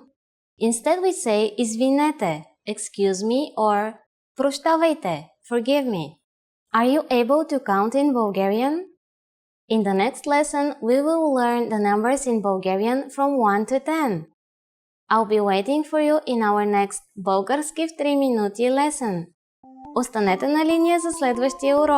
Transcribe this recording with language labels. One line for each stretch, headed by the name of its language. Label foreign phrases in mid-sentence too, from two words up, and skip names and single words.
English: Instead we say извинете, excuse me, or прощавайте, forgive me. Are you able to count in Bulgarian? In the next lesson, we will learn the numbers in Bulgarian from 1 to 10. I'll be waiting for you in our next български в 3 минути lesson.
Bulgarian: Останете на линия за следващия урок.